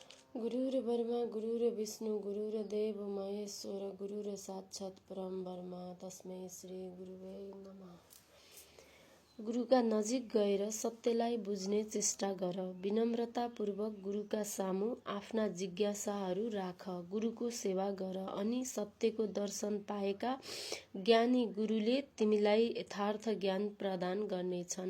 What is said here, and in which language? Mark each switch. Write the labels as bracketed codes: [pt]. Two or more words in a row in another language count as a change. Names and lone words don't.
[sa] गुरुर्ब्रह्मा गुरुर्विष्णु गुरुर्देव महेश्वर गुरुर साक्षात् परम ब्रह्म तस्मै श्री गुरुवे नमः। [ne] गुरुका नजिक गएर सत्यलाई बुझ्ने चेष्टा गर। विनम्रतापूर्वक गुरुका सामु आफ्ना जिज्ञासाहरू राख। गुरुको सेवा गर अनि सत्यको दर्शन पाएका ज्ञानी गुरुले तिमीलाई यथार्थ ज्ञान प्रदान गर्नेछन्।